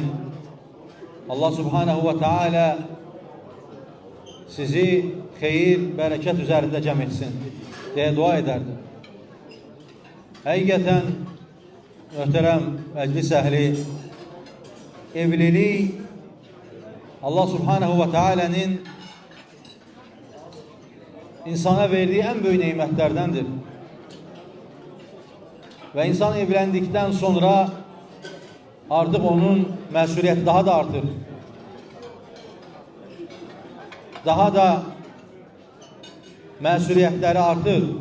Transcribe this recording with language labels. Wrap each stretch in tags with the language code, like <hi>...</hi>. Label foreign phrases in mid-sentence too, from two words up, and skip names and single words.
<az>Allah</az> <ar>سبحانه وتعالى</ar> <az>sizi xeyir, bərəkət üzərində cəm etsin deyə dua edərdi. Həqiqətən, möhtərəm məclis əhli, evlilik Allah</az> <ar>سبحانه وتعالى</ar> <az>insana</az> <tr>verdiği en büyük nimetlerdendir. Ve insan evlendikten sonra artık onun mesuliyeti daha da artır. Daha da mesuliyetleri artır.</tr>